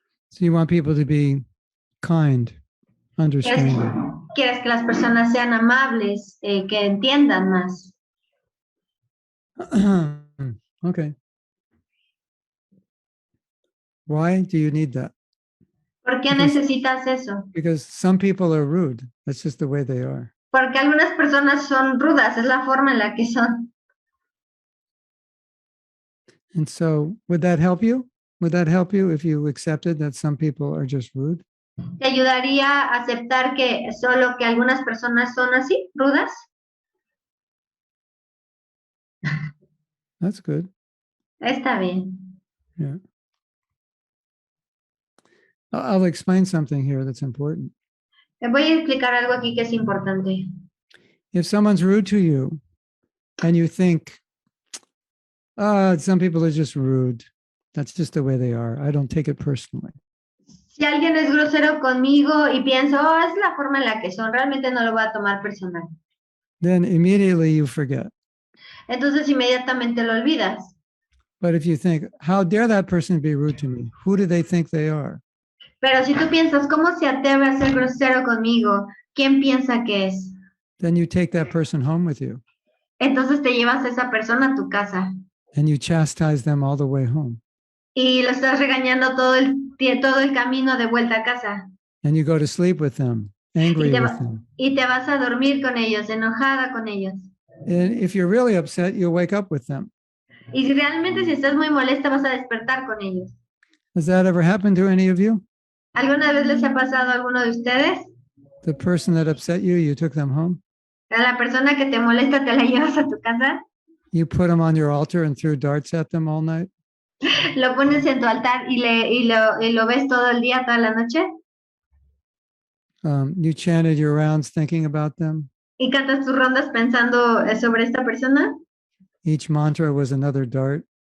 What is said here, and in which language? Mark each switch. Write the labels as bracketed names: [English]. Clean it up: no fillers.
[English] So you want people to be kind, understanding. [Spanish] Quieres que las personas sean amables, que entiendan más. [English] Okay. Why do you need that? [Spanish] ¿Por qué necesitas eso? [English] Because some people are rude. That's just the way they are. [Spanish] Porque algunas personas son rudas, es la forma en la que son. [English] And so, would that help you? Would that help you if you accepted that some people are just rude? [Spanish] ¿Te ayudaría a aceptar que solo que algunas personas son así, rudas? [English] That's good. [Spanish] Está bien. [English] Yeah. I'll explain something here that's important. [Spanish] Te voy a explicar algo aquí que es importante. [English] If someone's rude to you and you think, some people are just rude. That's just the way they are. I don't take it personally. [Spanish] Si alguien es grosero conmigo y pienso, es la forma en la que son, realmente no lo voy a tomar personal. [English] Then immediately you forget. [Spanish] Entonces inmediatamente lo olvidas. [English] But if you think, how dare that person be rude to me? Who do they think they are? [Spanish] Pero si tú piensas, ¿cómo se atreve a ser grosero conmigo? ¿Quién piensa que es? [English] Then you take that person home with you [Spanish] Entonces te llevas a esa persona a tu casa [English] and you chastise them all the way home. [Spanish] y lo estás regañando todo el camino de vuelta a casa. [English] And you go to sleep with them, angry [Spanish] Y te, [English] with them. [Spanish] y te vas a dormir con ellos, enojada con ellos. [English] And if you're really upset, you'll wake up with them. [Spanish] Y si realmente si estás muy molesta, vas a despertar con ellos. [English] Has that ever happened to any of you? [Spanish] ¿Alguna vez les ha pasado a alguno de ustedes? [English] The person that upset you, you took them home? [Spanish] A la persona que te molesta, te la llevas a tu casa, [English] You put them on your altar and threw darts at them all night? [Spanish] lo pones en tu altar y lo ves todo el día, toda la noche, [English] You chanted your rounds thinking about them? [Spanish] y cantas tus rondas pensando sobre esta persona. [English] Each mantra was another dart.